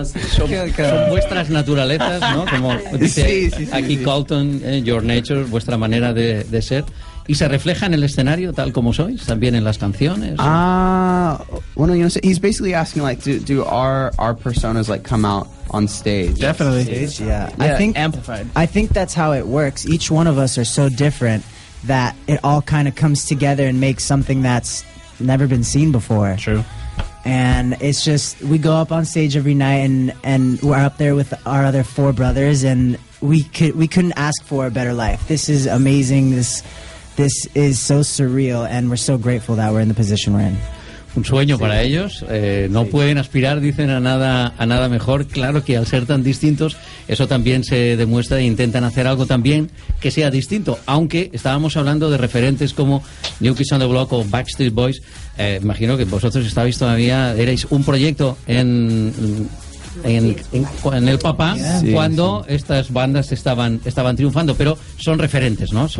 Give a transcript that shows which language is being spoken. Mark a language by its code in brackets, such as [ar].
[es] Son vuestras naturalezas, ¿no? Como dice aquí Colton, [en] your nature, [es] vuestra manera de ser. ¿Y se refleja en el escenario tal como sois? ¿También en las canciones? [en] Bueno, you know, so he's basically asking, like, do our personas, like, come out on stage? Definitely. Yeah. I think that's how it works. Each one of us are so different that it all kind of comes together and makes something that's never been seen before. True. And it's just, we go up on stage every night and we're up there with our other four brothers, and we couldn't ask for a better life. This is amazing. This is so surreal, and we're so grateful that we're in the position we're in. [es] Un sueño, sí, para ellos. No, sí, pueden aspirar, dicen, a nada mejor. Claro que al ser tan distintos, eso también se demuestra e intentan hacer algo también que sea distinto. Aunque estábamos hablando de referentes como New Kids on the Block o Backstreet Boys. Imagino que vosotros estabais todavía, erais un proyecto en el papá, sí, cuando, sí, estas bandas estaban triunfando, pero son referentes, ¿no?